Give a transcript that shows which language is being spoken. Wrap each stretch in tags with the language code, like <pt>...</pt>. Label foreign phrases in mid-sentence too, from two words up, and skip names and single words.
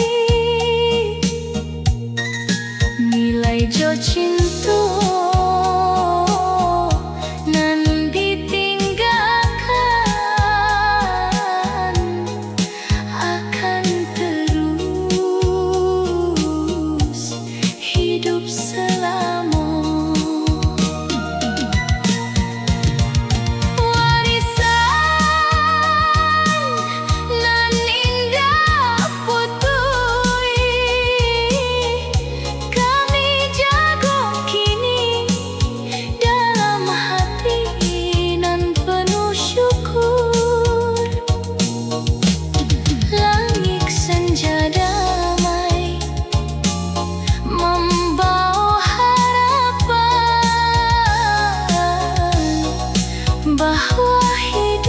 <min>Nilai jo cinta nan ditinggalkan akan terus hidup selama. Warisan nan indah putui kami jaga kini dalam hati nan penuh syukur. Langit senja damai membawa harapan bahwa</min>